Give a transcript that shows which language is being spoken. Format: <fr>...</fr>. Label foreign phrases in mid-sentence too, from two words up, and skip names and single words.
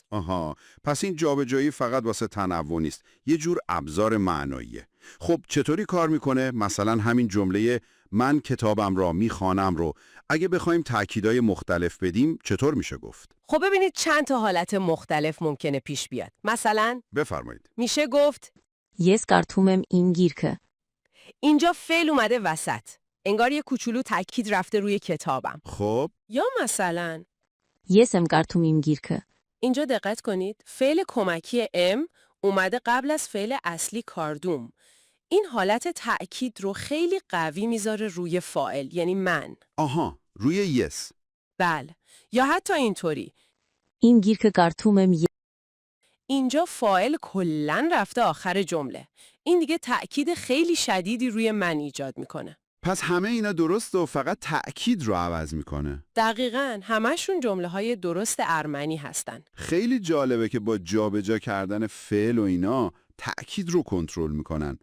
<fa>پس این جابجایی فقط واسه تنوع نیست، یه جور ابزار معناییه. خب چطوری کار میکنه؟ مثلا همین جمله من کتابم را میخوانم رو اگه بخوایم تأکیدهای مختلف بدیم چطور میشه گفت؟ خب ببینید چند تا حالت مختلف ممکنه پیش بیاد. مثلا بفرمایید. میشه گفت</fa> <hy>Ես կարդում եմ իմ գիրքը.</hy> <fa>اینجا فعل اومده وسط، انگار یه کوچولو تأکید رفته روی کتابم. خب یا مثلا</fa> <hy>Ես եմ կարդում իմ գիրքը.</hy> <fa>اینجا دقت کنید، فعل کمکی ام اومده قبل از فعل اصلی کاردوم. این حالت تأکید رو خیلی قوی میذاره روی فاعل، یعنی من. روی یس. بله. یا حتی اینطوری،</fa> <hy>Իմ գիրքը կարդում եմ.</hy> <fa>اینجا فاعل کلن رفته آخر جمله. این دیگه تأکید خیلی شدیدی روی من ایجاد میکنه. پس همه اینا درست و فقط تأکید رو عوض میکنه. دقیقاً، همشون جمله های درست ارمنی هستن. خیلی جالبه که با جابجا کردن فعل و اینا تأکید رو کنترل میکنن.</fa>